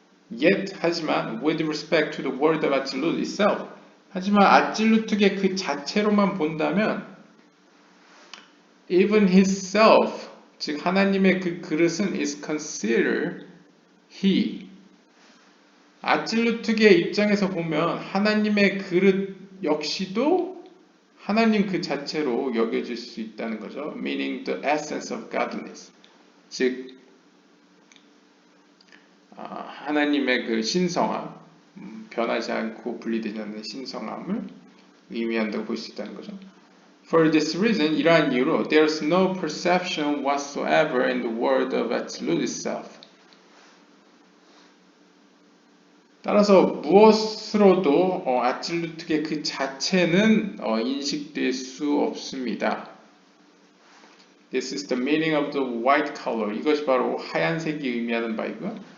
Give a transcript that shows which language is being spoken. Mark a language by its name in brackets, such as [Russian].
[English] Yet, [Korean] 하지만 [English] with respect to the word of Atzilut itself, [Korean] 하지만 아찔루트계 그 자체로만 본다면 [English] even himself, [Korean] 즉 하나님의 그 그릇은 [English] is considered he. [Korean] 아찔루트계의 입장에서 보면 하나님의 그릇 역시도 하나님 그 자체로 여겨질 수 있다는 거죠. [English] Meaning the essence of godliness. [Korean] 즉 하나님의 그 신성함, 변하지 않고 분리되지 않는 신성함을 의미한다고 볼 수 있다는 거죠. [English] For this reason, [Korean] 이러한 이유로 [English] there is no perception whatsoever in the word of Atzilut itself. [Korean] 따라서 무엇으로도 아찔루트계 그 자체는 인식될 수 없습니다. [English] This is the meaning of the white color. [Korean] 이것이 바로 하얀색이 의미하는 바이고요.